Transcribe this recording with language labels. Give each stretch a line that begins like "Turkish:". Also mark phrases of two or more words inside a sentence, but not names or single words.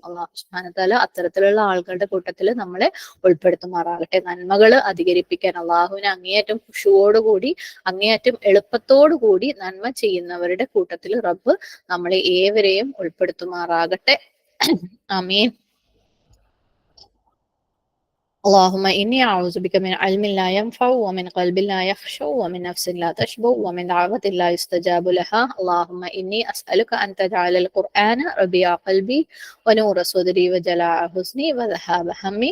Arabic: الله سبحانه وتعالى
Malayalam: അത്തരത്തിലുള്ള ആളുകളുടെ കൂട്ടത്തിൽ നമ്മളെ ഉൾപ്പെടുത്തുമാറാകട്ടെ. നന്മകൾ അധികരിപ്പിക്കാൻ അള്ളാഹുവിനെ അങ്ങേയറ്റം ഖുശൂവോടുകൂടി, അങ്ങേയറ്റം എളുപ്പത്തോടുകൂടി നന്മ ചെയ്യുന്നവരുടെ കൂട്ടത്തിൽ റബ്ബ് നമ്മളെ ഏവരെയും ഉൾപ്പെടുത്തുമാറാകട്ടെ. ആമീൻ.
Arabic: اللهم إني أعوذ بك من علم لا ينفع ومن قلب لا يخشع ومن نفس لا تشبع ومن دعوة لا يستجاب لها. اللهم إني أسألك أن تجعل القرآن ربيع قلبي ونور صدري وجلاء حزني وذهاب همي.